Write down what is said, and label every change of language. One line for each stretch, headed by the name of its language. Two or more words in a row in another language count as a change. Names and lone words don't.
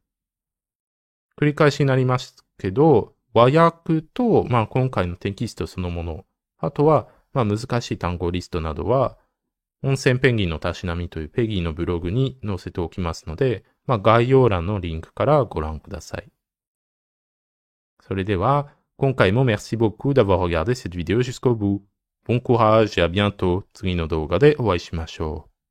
Japanese: 繰り返しになりますけど、和訳と、今回のテキストそのもの、あとは、難しい単語リストなどは、温泉ペンギンのたしなみというペギーのブログに載せておきますので、概要欄のリンクからご覧ください。それでは、今回も
French: merci beaucoup d'avoir regardé cette vidéo jusqu'au bout. Bon courage et à bientôt.
Japanese: 次の動画でお会いしましょう。